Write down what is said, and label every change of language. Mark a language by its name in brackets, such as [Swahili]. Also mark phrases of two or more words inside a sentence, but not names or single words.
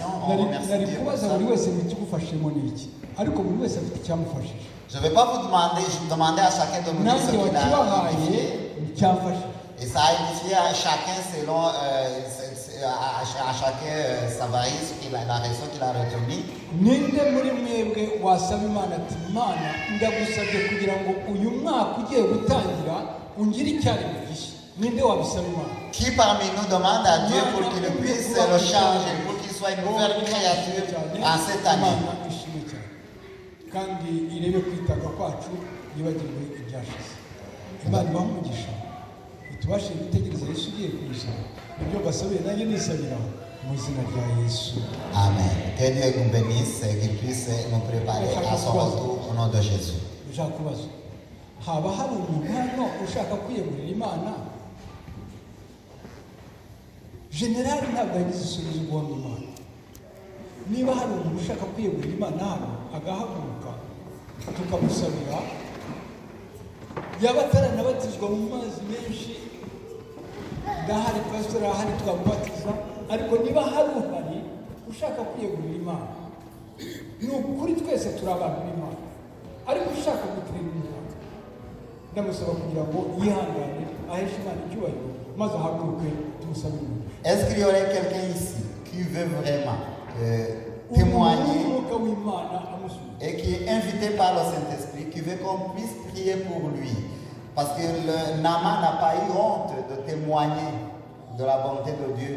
[French] On remercie Dieu pour ça. Je ne vais pas vous demander à chacun de nous dire ce qu'il a édifié. Et ça a édifié à chacun selon à chacun sa varice, la raison qu'il a retenue. [Kinyarwanda] ninde muri mwebwe wasaba Imana ati Imana ndagusabye kugira ngo uyu mwaka ugiye gutangira ungire icyaremwe gishya? Ninde wabisaba Imana? [French] Qui parmi nous demande à Dieu pour qu'il puisse le changer, pour qu'il soit une nouvelle créature en cette année? [Kinyarwanda] Imana ishimwe cyane kandi irebe kwitanga kwacu yibagirwe ibyashize. Imana ibahe umugisha tubashe gutegereza Yesu ugiye kuza. Ibyo basabiye nanjye nisabira mu izina rya Yesu. Amen. [French] Que Dieu nous bénisse et qu'il puisse nous préparer à son retour au nom de Jésus. [Kinyarwanda] Ushaka kubaza haba hari umuntu hano ushaka kwiyegurira Imana? Generali ntabwo yagize isubizo guhamya Imana. Niba hari umuntu ushaka kwiyegurira Imana hano agahaguruka tukamusabira, yaba ataranabatizwa mu mazi menshi ndahari, pastor ahari twamubatiza, ariko niba hari uhari ushaka kwiyegurira Imana, ni ukuri twese turi abantu b'Imana, ariko ushaka gutirira Imana ndamusaba kugira ngo yihangane aheshe Imana icyubahiro maze ahaguruke tumusabire umugisha. [French] Est-ce qu'il y aurait quelqu'un ici qui veut vraiment témoigner et qui est invité par le Saint-Esprit, qui veut qu'on puisse prier pour lui? Parce que Naaman n'a pas eu honte de témoigner de la bonté de Dieu.